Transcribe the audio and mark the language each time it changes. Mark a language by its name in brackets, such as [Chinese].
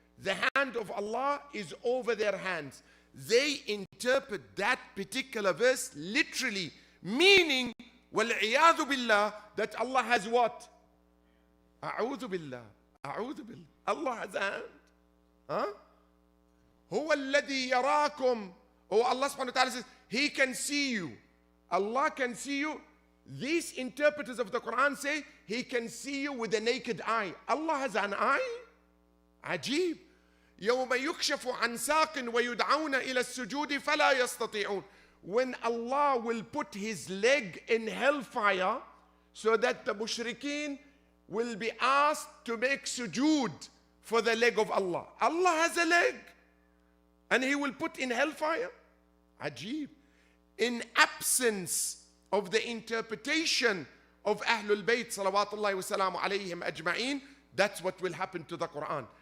[English] The hand of Allah is over their hands. They interpret that particular verse literally, meaning, [Arabic] وَالْعِيَاذُ بِاللَّهِ, [English] that Allah has what? A'udhu billah. A'udhu billah. Allah has a hand. [Arabic] Huh? هو الذي يراكم. [English] Oh, Allah subhanahu wa ta'ala says, He can see you. Allah can see you. These interpreters of the Quran say, He can see you with a naked eye. Allah has an eye? [Arabic] عجيب. يوم يكشف عن ساق ويدعون إلى السجود فلا يستطيعون. [English] When Allah will put His leg in hellfire so that the mushrikeen will be asked to make sujood for the leg of Allah. Allah has a leg and He will put in hellfire? Ajib. In absence of the interpretation of Ahlul Bayt salawatullahi wa salamu alayhim ajma'een, that's what will happen to the Quran.